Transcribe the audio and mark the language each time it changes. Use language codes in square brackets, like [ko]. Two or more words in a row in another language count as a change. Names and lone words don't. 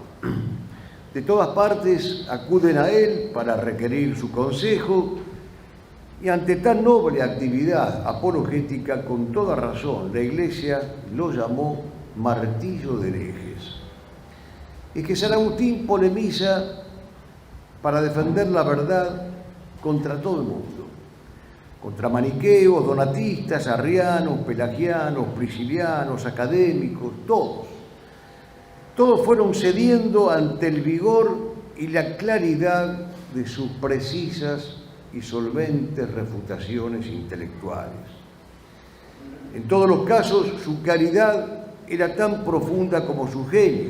[es] De todas partes acuden a él para requerir su consejo y ante tan noble actividad apologética, con toda razón, la Iglesia lo llamó martillo de herejes. Es que San Agustín polemiza para defender la verdad contra todo el mundo, contra maniqueos, donatistas, arrianos, pelagianos, priscilianos, académicos, todos. Todos fueron cediendo ante el vigor y la claridad de sus precisas y solventes refutaciones intelectuales. En todos los casos, su caridad era tan profunda como su genio.